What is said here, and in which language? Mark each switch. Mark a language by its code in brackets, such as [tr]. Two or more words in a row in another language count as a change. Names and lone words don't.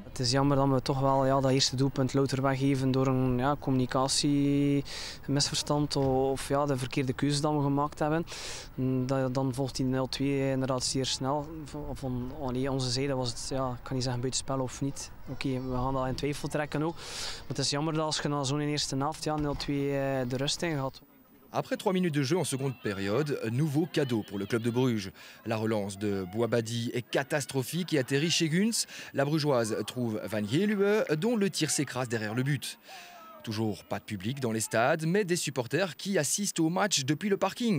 [nl] Het is jammer dat we toch wel dat eerste doelpunt louter weggeven door een communicatiemisverstand of de verkeerde keuze die we gemaakt hebben. Dan volgt die 0-2 inderdaad zeer snel. Van onze zijde was het, ik kan niet zeggen buitenspel of niet. Oké, we gaan dat in twijfel trekken ook. Maar het is jammer dat als je na zo'n eerste helft 0-2 de rust in gaat. [fr] Après 3 minutes de jeu en seconde période, nouveau cadeau pour le club de Bruges. La relance de Bouabadi est catastrophique et atterrit chez Guns. La brugeoise trouve Van Geluwe, dont le tir s'écrase derrière le but. Toujours pas de public dans les stades, mais des supporters qui assistent au match depuis le parking.